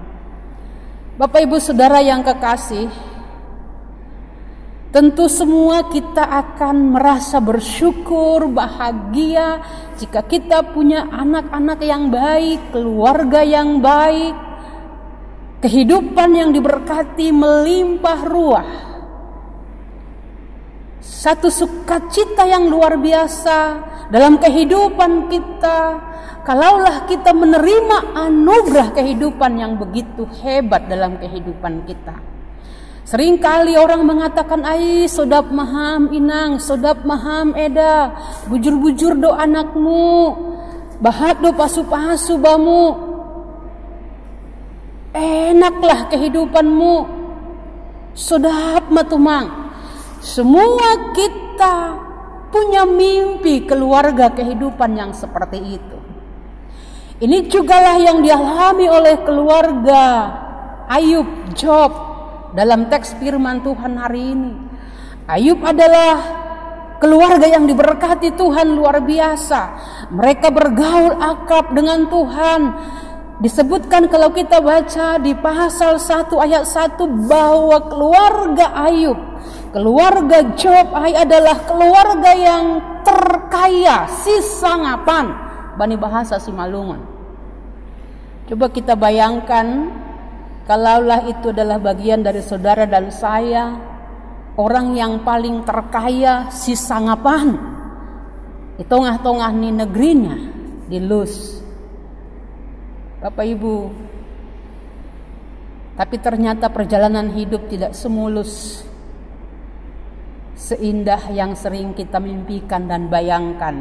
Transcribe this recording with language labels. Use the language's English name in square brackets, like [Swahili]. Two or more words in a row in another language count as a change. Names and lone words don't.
[Indonesian] Bapak Ibu Saudara yang kekasih, tentu semua kita akan merasa bersyukur, bahagia jika kita punya anak-anak yang baik, keluarga yang baik, kehidupan yang diberkati melimpah ruah. satu sukacita yang luar biasa dalam kehidupan kita, kalaulah kita menerima anugerah kehidupan yang begitu hebat dalam kehidupan kita. Seringkali orang mengatakan, [Batak Simalungun] "Ai, sodap maham inang, sodap maham eda, bujur-bujur do anakmu, bahat do pasu-pasu bamu, [Indonesian] enaklah kehidupanmu, [Batak Simalungun] sodap matumang." [Indonesian] Semua kita punya mimpi keluarga kehidupan yang seperti itu. Ini jugalah yang dialami oleh keluarga Ayub, Job dalam teks firman Tuhan hari ini. Ayub adalah keluarga yang diberkati Tuhan luar biasa. Mereka bergaul akrab dengan Tuhan. Disebutkan kalau kita baca di pasal 1 ayat 1 bahwa keluarga Ayub, keluarga Job adalah keluarga yang terkaya, [Batak Simalungun] sisangapan bani [Indonesian] bahasa Simalungun. Coba kita bayangkan, kalaulah itu adalah bagian dari saudara dan saya, orang yang paling terkaya, sisangapan di tengah-tengah ni negerinya, di Lus. Bapak Ibu, tapi ternyata perjalanan hidup tidak semulus seindah yang sering kita mimpikan dan bayangkan.